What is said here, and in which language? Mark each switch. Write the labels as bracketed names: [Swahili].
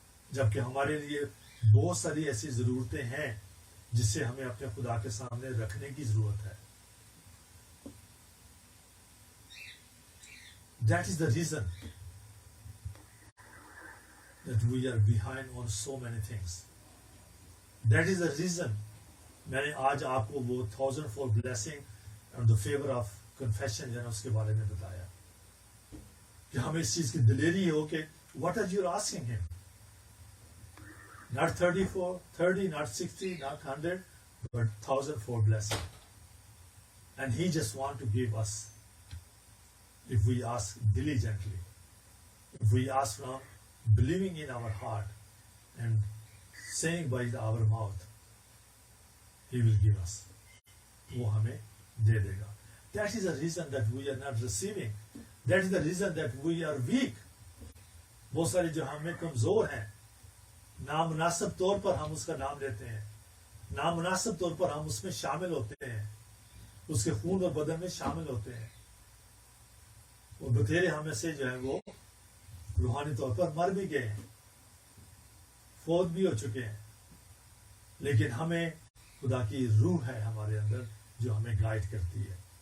[Urdu] جبکہ ہمارے لیے بہت ساری ایسی ضرورتیں ہیں جسے ہمیں اپنے خدا کے سامنے رکھنے کی ضرورت ہے. [English] That is the reason that we are behind on so many things. That is the reason [Urdu] میں نے آج آپ کو وہ [English] 1000-fold blessing and the favor of confession [Urdu] جو ہے اس کے بارے میں بتایا کہ ہمیں اس چیز کی دلیری ہو کہ [English] what are you asking him? Not 30, not 60, not 100, but 1000-fold blessing. And he just want to give us if we ask diligently, if we ask from believing in our heart and saying by our mouth, he will give us. [Urdu] وہ ہمیں دے دے گا. [English] That is the reason that we are not receiving. That is the reason that we are weak. [Urdu] بہت سارے جو ہمیں کمزور ہیں، نامناسب طور پر ہم اس کا نام لیتے ہیں، نامناسب طور پر ہم اس میں شامل ہوتے ہیں، اس کے خون اور بدن میں شامل ہوتے ہیں. وہ بتھیرے ہمیں سے جو ہے وہ روحانی طور پر مر بھی گئے ہیں، فوت بھی ہو چکے ہیں، لیکن ہمیں خدا کی روح ہے ہمارے اندر جو ہمیں گائیڈ کرتی ہے.